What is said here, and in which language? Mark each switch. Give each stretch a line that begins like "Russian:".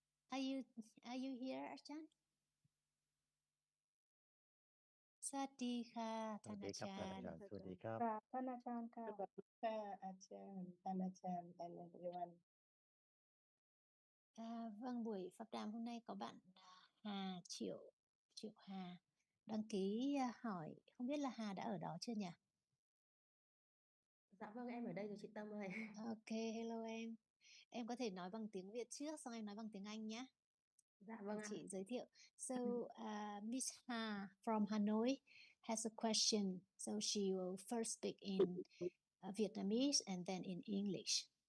English: Are you here, Achan?
Thai: สวัสดีค่ะท่านอาจารย์ สวัสดีครับ ท่านอาจารย์ค่ะ
English: Sabadika, Achan, Anachan, and everyone.
Vietnamese: Vâng, buổi pháp đàm hôm nay có bạn Hà Triệu Hà đăng ký hỏi, không biết là Hà đã ở đó chưa nhỉ? Dạ vâng, em ở đây rồi chị Tâm ơi.
English: Ok, hello em.
Vietnamese: Em có thể nói bằng tiếng Việt trước, xong em nói bằng tiếng Anh nhé. Dạ vâng ạ. Chị giới thiệu.
English: So, Miss Ha from Hanoi has a question. So she will first speak in Vietnamese and then in English.